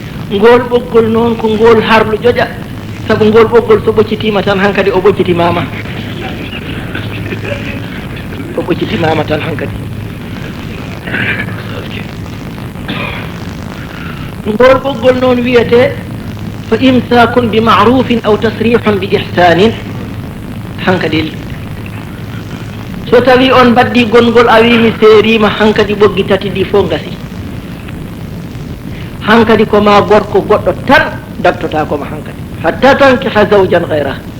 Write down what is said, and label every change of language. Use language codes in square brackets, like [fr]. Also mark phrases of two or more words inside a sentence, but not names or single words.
[ff] Ngol ɓoggol noon ko ngol harlu joƴa, sabu ngol ɓoggol so ɓoccitima tan, hankadi o ɓoccitimama. O ɓoccitimama tan hankadi. Ngol ɓoggol noon wiyete, [ar] "فإمساك بمعروف أو تسريح بإحسان." [ff] Hankadi, so tawi on baddi gongol, a wi mi seerima, hankadi ɓoggi tati ɗi fo gasi. Hankadi ko ma gorko goɗɗo tan daktota ko ma hankadi. [ar] حتى تنكح زوجا غيره.